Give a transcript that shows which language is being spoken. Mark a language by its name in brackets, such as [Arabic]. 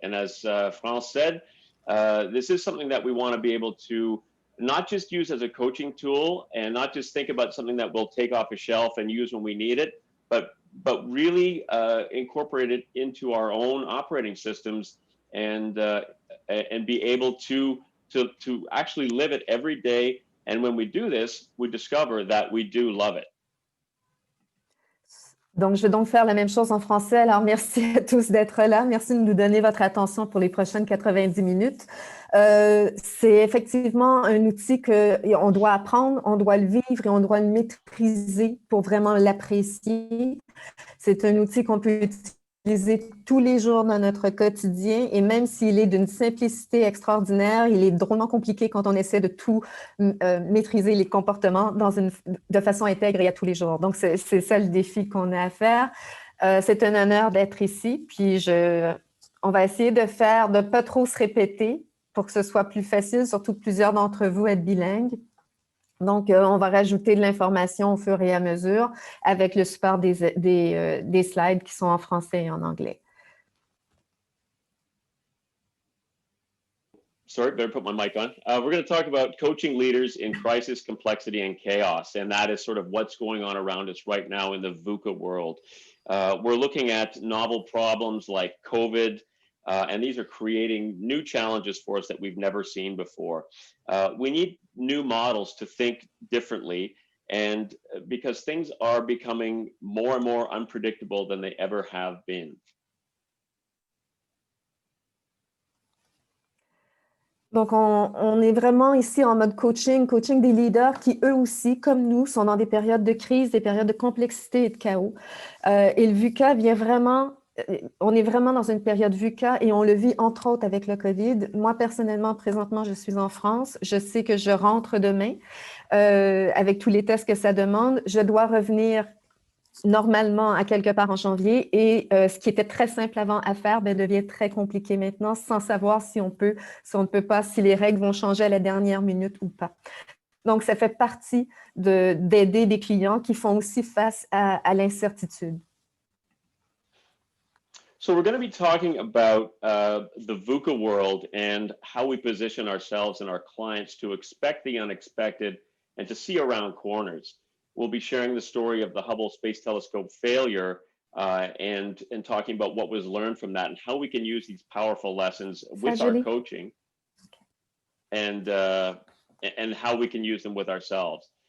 [English] And as France said, this is something that we want to be able to not just use as a coaching tool and not just think about something that we'll take off a shelf and use when we need it, but really incorporate it into our own operating systems and be able to actually live it every day. And when we do this, we discover that we do love it. [French] Donc, je vais donc faire la même chose en français. Alors, merci à tous d'être là. Merci de nous donner votre attention pour les prochaines 90 minutes. C'est effectivement un outil qu'on doit apprendre, on doit le vivre et on doit le maîtriser pour vraiment l'apprécier. C'est un outil qu'on peut utiliser tous les jours dans notre quotidien et même s'il est d'une simplicité extraordinaire, il est drôlement compliqué quand on essaie de tout maîtriser les comportements de façon intègre et à tous les jours. Donc, c'est ça le défi qu'on a à faire. C'est un honneur d'être ici. Puis, on va essayer de ne pas trop se répéter pour que ce soit plus facile, surtout que plusieurs d'entre vous êtes bilingues. Donc, on va rajouter de l'information au fur et à mesure avec le support des slides qui sont en français et en anglais. [English] Sorry, better put my mic on. We're going to talk about coaching leaders in crisis, complexity, and chaos. And that is sort of what's going on around us right now in the VUCA world. We're looking at novel problems like COVID, and these are creating new challenges for us that we've never seen before. We need new models to think differently, and because things are becoming more and more unpredictable than they ever have been. [French] Donc, on est vraiment ici en mode coaching des leaders qui, eux aussi, comme nous, sont dans des périodes de crise, des périodes de complexité et de chaos. Et le VUCA vient vraiment, on est vraiment dans une période VUCA et on le vit entre autres avec le COVID. Moi, personnellement, présentement, je suis en France. Je sais que je rentre demain avec tous les tests que ça demande. Je dois revenir normalement à quelque part en janvier et ce qui était très simple avant à faire devient très compliqué maintenant sans savoir si on ne peut pas, si les règles vont changer à la dernière minute ou pas. Donc, ça fait partie d'aider des clients qui font aussi face à l'incertitude. [English] So we're going to be talking about the VUCA world and how we position ourselves and our clients to expect the unexpected and to see around corners. We'll be sharing the story of the Hubble Space Telescope failure and talking about what was learned from that and how we can use these powerful lessons with our coaching and how we can use them with ourselves.